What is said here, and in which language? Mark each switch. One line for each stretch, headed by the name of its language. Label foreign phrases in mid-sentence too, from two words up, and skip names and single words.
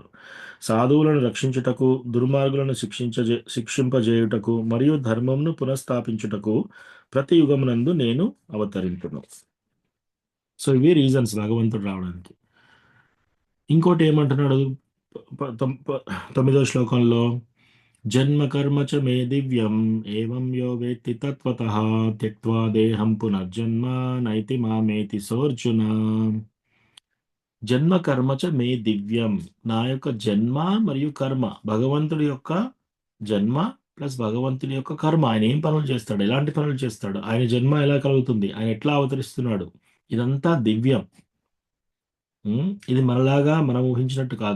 Telugu: సాధువులను రక్షించుటకు, దుర్మార్గులను శిక్షింపజేయుటకు మరియు ధర్మంను పునఃస్థాపించుటకు ప్రతి యుగమునందు నేను అవతరింపును. సో ఇవి రీజన్స్ భగవంతుడు రావడానికి. ఇంకోటి ఏమంటున్నాడు 9వ శ్లోకంలో?
Sanskrit: జన్మ కర్మ చ మే దివ్యం ఏవం యో వేత్తి తత్వతః త్యక్త్వా దేహం పునర్జన్మ నైతి మామేతి సోర్జున. జన్మ కర్మచ మే దివ్యం.
Telugu: నా యొక్క జన్మ మరియు కర్మ, భగవంతుడి యొక్క జన్మ ప్లస్ భగవంతుడి యొక్క కర్మ. ఆయన ఏం పనులు చేస్తాడు, ఎలాంటి పనులు చేస్తాడు, ఆయన జన్మ ఎలా కలుగుతుంది, ఆయన ఎట్లా అవతరిస్తున్నాడు, ఇదంతా దివ్యం. ఇది మనలాగా మనం ఊహించినట్టు కాదు.